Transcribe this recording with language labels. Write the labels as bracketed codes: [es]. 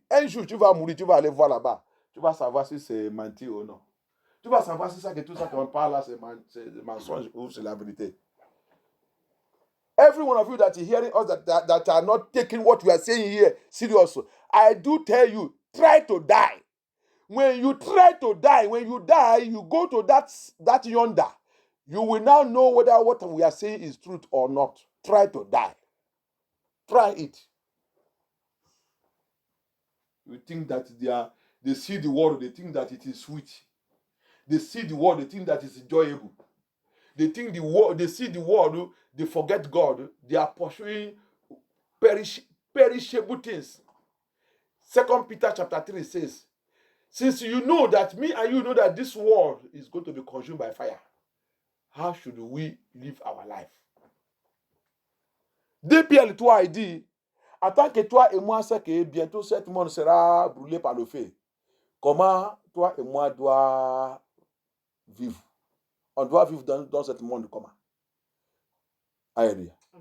[fr] Un jour, tu vas mourir, tu vas aller voir là-bas. Tu vas savoir si c'est menti ou non. Tu vas savoir si ça, que tout ça qu'on parle là, c'est mensonge ou c'est la vérité. [en] Every one of you that is hearing us that are not taking what we are saying here serious, I do tell you, try to die. When you try to die, when you die, you go to that yonder. You will now know whether what we are saying is truth or not. Try to die. Try it. You think that they see the world, they think that it is sweet. They see the world, they think that it's enjoyable. They think they see the world, they forget God. They are pursuing perishable things. 2 Peter chapter 3 says, since you know that me and you know that this world is going to be consumed by fire, how should we live our life? [fr] Depuis toi, il dit, en tant que toi et moi, c'est que bientôt cet monde sera brûlé par le feu. Comment toi et moi doit vivre? On doit vivre dans ce monde comment? Alléluia.